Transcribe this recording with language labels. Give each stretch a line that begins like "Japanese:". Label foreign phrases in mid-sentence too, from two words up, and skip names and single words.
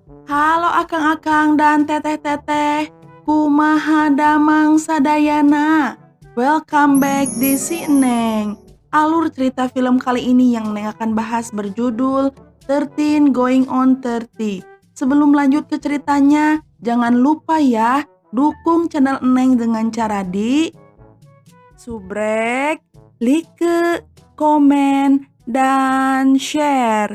Sundanese: Halo akang-akang dan teteh-teteh, kumaha damang sadayana.
English: Welcome back
Indonesian: di Si Neng. Alur cerita film kali ini yang Neng akan bahas berjudul 13 Going on 30. Sebelum lanjut ke ceritanya, jangan lupa ya, dukung channel Neng dengan cara di subrek, like, komen, dan share.